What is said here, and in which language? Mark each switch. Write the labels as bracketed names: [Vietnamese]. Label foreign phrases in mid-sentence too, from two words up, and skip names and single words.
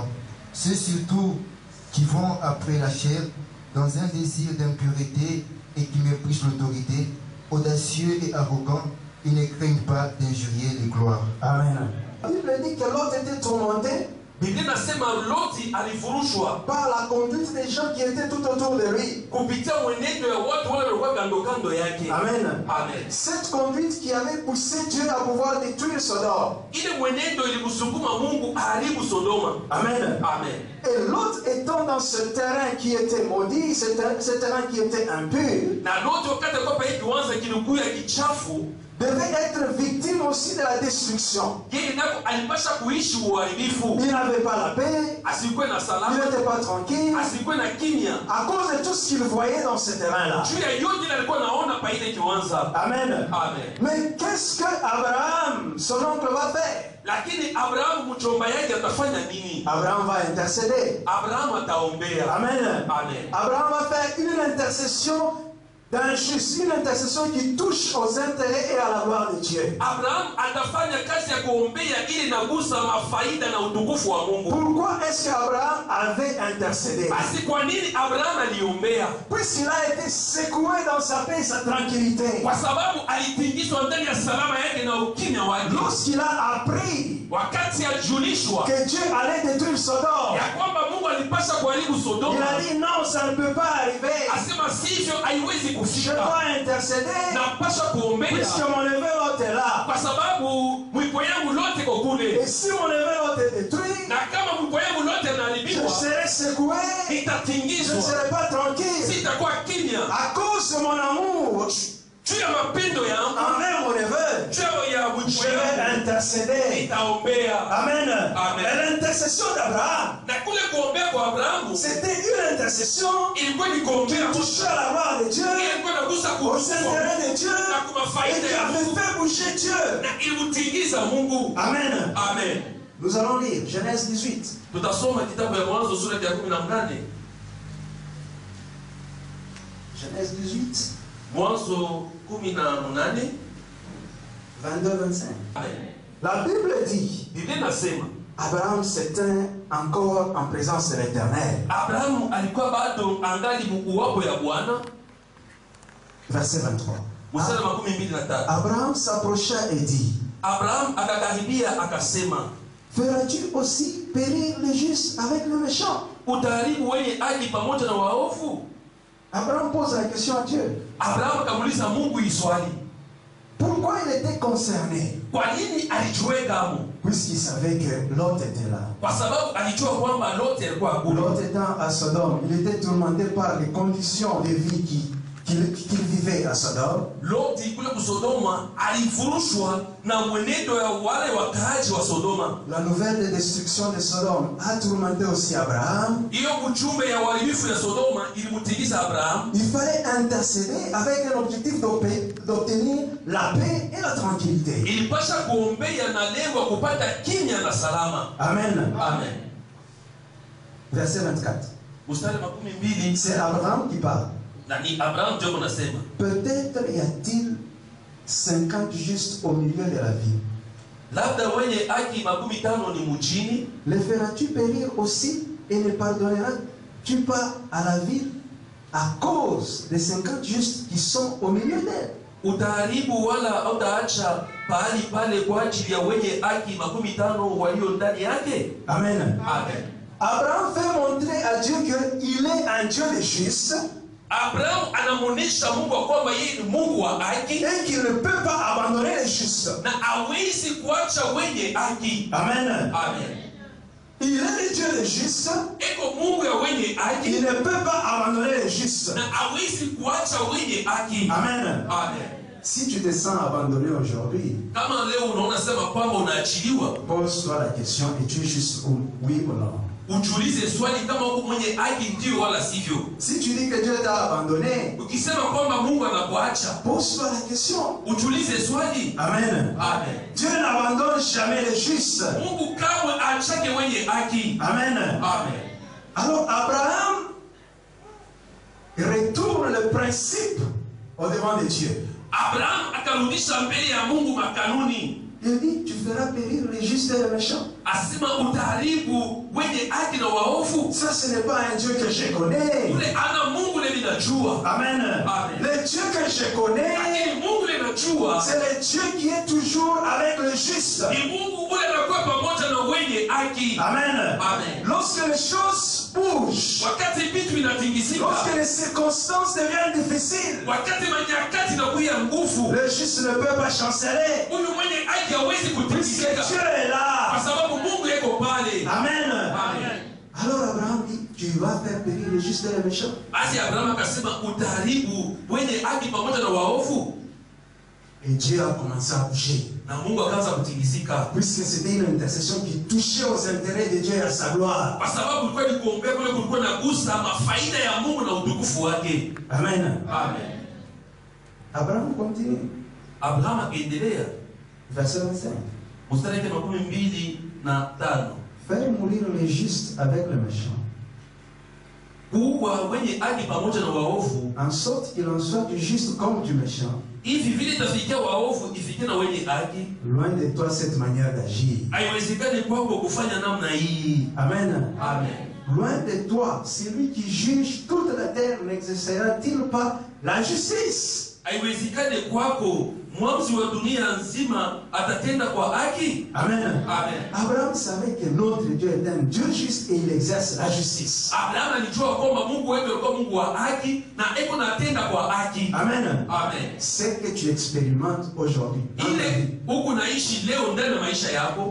[French] Ceux surtout qui vont après la chair dans un désir d'impureté et qui méprisent l'autorité, audacieux et arrogants, ils ne craignent pas d'injurier les gloires. Amen. La Bible dit que l'autre était tourmenté [Swahili] Biblia inasema Loti alifurushwa [French] par la conduite des gens qui étaient tout autour de lui. [Swahili] kupitia mwenendo ya watu wale walikuwa kando kando yake. Amen. Amen. [French] Cette conduite qui avait poussé Dieu à pouvoir détruire Sodome. [Swahili] Ile mwenendo ilimsukuma Mungu aharibu Sodoma. Amen. Amen. [French] Et Lot étant dans ce terrain qui était maudit, ce terrain qui était impur, [Swahili] Na Loti wakati alikuwa pa hiki kiwanja kilikuwa kichafu, [French] devait être victime aussi de la destruction. [Swahili] yeye nako alipasha kuishi uharibifu. [French] Il n'avait pas la paix, [Swahili] Asikuwe na [French] il [Swahili] salama, [French] n'était pas tranquille, [Swahili] asikuwe na kimya. [French] à cause de tout ce qu'il voyait dans ce terrain-là. [Swahili] Juu ya yote ile alikuwa naona pa ile kiwanja. Amen. Amen. [French] Mais qu'est-ce que Abraham, son oncle, va faire? [Swahili] Lakini Abrahamu mchomba yake atafanya nini? [French] Abraham va intercéder. [Swahili] Abrahamu ataombea. Amen. Amen. [French] Abraham va faire une intercession d'un juste, une intercession qui touche aux intérêts et à la gloire de Dieu. [Swahili] Abrahamu atafanya kazi ya kuombea ili nagusa mafaida na utukufu wa Mungu. [French] Pourquoi est-ce qu'Abraham avait intercédé? [Swahili] Basi kwa nini Abrahamu aliombea? [French] Puisqu'il a été secoué dans sa paix et sa tranquillité. [Swahili] Kwa sababu alitingizwa ndani ya salama yake na ukimya wake. [French] Lorsqu'il a appris [Swahili] Wakati alijulishwa [French] que Dieu allait détruire Sodome, [Swahili] ya kwamba Mungu alipasha kuharibu [French] il [Swahili] Sodoma, [French] a dit non, ça ne peut pas arriver. [Swahili] asema sivyo, haiwezi [French] Je [Swahili] kufika. [French] dois intercéder [Swahili] Napasha kuombea [French] puisque mon neveu Lot est là. [Swahili] kwa sababu mwiko yangu lote ko kule, [French] Et si mon neveu Lot est détruit, [Swahili] na kama mwiko yangu lote [French] je [Swahili] inaharibiwa, [French] serai secoué, je ne [Swahili] nitatingizwa, [French] serai pas tranquille. [Swahili] sitakuwa kimya [French] À cause de mon amour [Swahili] juu ya mapendo yangu, [French] envers mon neveu, [Swahili] juu ya mwiko [French] je vais [Swahili] yangu [French] intercéder. [Swahili] nitaombea. Amen. Amen. [French] Et l'intercession d'Abraham, [Swahili] Na kule kuombea kwa Abrahamu [French] c'était une intercession [Swahili] ilikuwa ni kuombea [French] qui touchait à la gloire de Dieu, [Swahili] ilikuwa nagusa [French] aux [Swahili] kuhusu [French] intérêts de Dieu, [Swahili] na kwa [French] et [Swahili] faida [French] qui [Swahili] ya [French] avait [Swahili] Mungu [French] fait bouger Dieu. [Swahili] na ilimutingiza Mungu. Amen. Amen. [French] Nous allons lire Genèse 18. [Swahili] Tutasoma kitabu ya Mwanzo sura ya 18. [French] Genèse 18, [Swahili] Mwanzo 18. 22-25. Amen. [French] La Bible dit, [Swahili] Biblia inasema [French] Abraham s'éteint encore en présence de l'Éternel. [Swahili] Abrahamu alikuwa bado angali uwapo ya Bwana. [French] Verset 23. [Swahili] Mstari wa 23. [French] Abraham s'approcha et dit, [Swahili] Abrahamu akakaribia akasema, [French] feras-tu aussi périr le juste avec le méchant? [Swahili] utaharibu wenye haki pamoja na waovu? [French] Abraham pose la question à Dieu. [Swahili] Abrahamu akamuuliza Mungu hii swali. [French] Pourquoi il était concerné? [Swahili] Kwa nini alijiweka hapo? [French] Puisqu'il savait que Lot était là. [Swahili] Kwa sababu alijua kwamba Loti alikuwa kule. [French] Lot étant à Sodome, il était tourmenté par les conditions de vie qu'il vivait à Sodome. [Swahili] Loti kule kusodoma alifurushwa na mwenendo ya wale wakaaji wa Sodoma. [French] La nouvelle de destruction de Sodome a tourmenté aussi Abraham. [Swahili] Hiyo ujumbe ya uharibifu ya Sodoma ilimtingiza Abraham. [French] Il fallait intercéder avec un objectif d'obtenir la paix et la tranquillité. [Swahili] Ilipasha kuombea na lengo kupata kimya na salama. Amen. Amen. [French] Verset 24. [Swahili] Mstari wa 12. [French] C'est Abraham qui parle. [Swahili] Na ni Abraham ndio anasema. [French] Peut-être y a-t-il 50 justes au milieu de la ville. [Swahili] Labda wenye haki 50 ni mjini. [French] Les feras-tu périr aussi et ne pardonneras-tu pas à la ville à cause des 50 justes qui sont au milieu d'elle? [Swahili] Utaharibu wala utaacha pahali pale kwa ajili ya wenye haki 50 walio ndani yake? Amen. Amen. [French] Abraham fait montrer à Dieu qu'il est un Dieu de juste. [Swahili] Abraham anamuonesha Mungu kwamba yeye ni Mungu wa haki [French] Et qu'il ne peut pas abandonner les justes. [Swahili] na hawezi kuacha wenye haki. Amen. Amen. [French] Il est le Dieu des justes. [Swahili] Eko Mungu ya wenye haki [French] Il ne peut pas abandonner les justes. [Swahili] na hawezi kuacha wenye haki. Amen. Amen. [French] Si tu te sens abandonné aujourd'hui, [Swahili] Kama leo unaona sema kwamba unaachiliwa, [French] pose-toi la question, es-tu juste oui ou non? [Swahili] ujiulize swali kama uko mwenye haki ndio wala sivyo. [French] Si tu dis que Dieu t'a abandonné, [Swahili] Ukisema kwamba Mungu anakuacha, [French] pose-toi la question. [Swahili] ujiulize swali. Amen. Amen. [French] Dieu n'abandonne jamais les justes. [Swahili] Mungu kamwe aachake wenye haki. Amen. Amen. [French] Alors Abraham retourne le principe au devant de Dieu. [Swahili] Abraham akarudisha mbele ya Mungu makanuni. [French] Il dit, tu feras périr les justes et les méchants. [Swahili] Asema utaharibu wenye haki na waovu. [French] Ça, ce n'est pas un Dieu que je connais. [Swahili] Ule ana Mungu le ninajua. Amen. Amen. [French] Le Dieu que je connais, [Swahili] Lakini Mungu le najua [French] c'est le Dieu qui est toujours avec le juste. [Swahili] ni Mungu ule anakuwa pamoja na wenye haki. Amen. Amen. [French] Lorsque les choses bougent, [Swahili] Wakati vitu vinatingizika, [French] lorsque les circonstances deviennent difficiles, [Swahili] wakati manyakati inakuya nguvu, [French] le juste ne peut pas chanceler. [Swahili] huyu mwenye haki hawezi [French] Puisque [Swahili] kutingizika [French] Dieu est là. [Swahili] kwa sababu Mungu yeko pale. Amen. Amen. [French] Alors Abraham dit, tu vas faire périr les justes et les méchants. [Swahili] Basi Abrahamu akasema utaharibu wenye haki pamoja na waovu, [French] Et Dieu a commencé à bouger. [Swahili] na Mungu akaanza kutingizika, [French] Puisque c'était une intercession qui touchait aux intérêts de Dieu et à sa gloire. [Swahili] kwa sababu kulikuwa ni kuombea kule, kulikuwa na gusa mafaida ya Mungu na utukufu wake. Amen. Amen. [French] Abraham continue. [Swahili] Abrahamu akaendelea, [French] Verset 25. [Swahili] mstari wake 25, [French] Faire mourir les justes avec les méchants, [Swahili] kuua wenye haki pamoja na waovu, [French] en sorte qu'il en soit du juste comme du méchant. [Swahili] hivi vile itafikia waovu ifikie na wenye haki. [French] Loin de toi cette manière d'agir. [Swahili] Haiwezekani kwako kufanya namna hii. Amen. Amen. [French] Loin de toi, celui qui juge toute la terre n'exercera-t-il pas la justice? [Swahili] Haiwezekani kwako mwamuzi wa dunia nzima atatenda kwa haki. Amen. Amen. [French] Abraham savait que notre Dieu est un Dieu juste et il exerce la justice. [Swahili] Abrahamu alijua kwamba Mungu wetu alikuwa Mungu wa haki na eko natenda kwa haki. Amen. Amen. [French] Ce que tu expérimentes aujourd'hui, [Swahili] Ile huku naishi leo ndani ya maisha yako